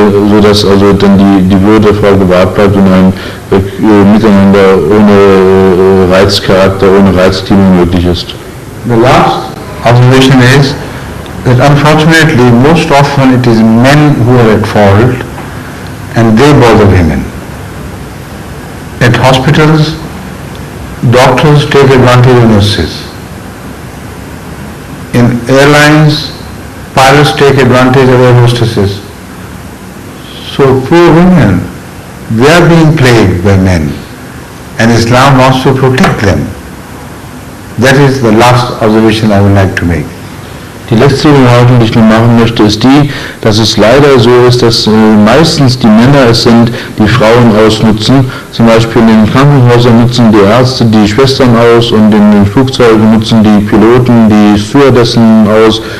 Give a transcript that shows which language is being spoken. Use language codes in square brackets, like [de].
[de] sodass also dann die Würde der Frau gewahrt bleibt und ein Miteinander ohne Reizcharakter, ohne Reizklima möglich ist. [en] The last observation is that unfortunately most often it is men who are at fault and they bother women. At hospitals, doctors take advantage of nurses. In airlines, pilots take advantage of air hostesses. So poor women, they are being plagued by men, and Islam wants to protect them. That is the last observation I would like to make. [de] Die letzte Bemerkung, die ich noch machen möchte, ist die, dass es leider so ist, dass meistens die Männer es sind, die Frauen ausnutzen. Zum Beispiel in den Krankenhäusern nutzen die Ärzte die Schwestern aus und in den Flugzeugen nutzen die Piloten die Stewardessen aus.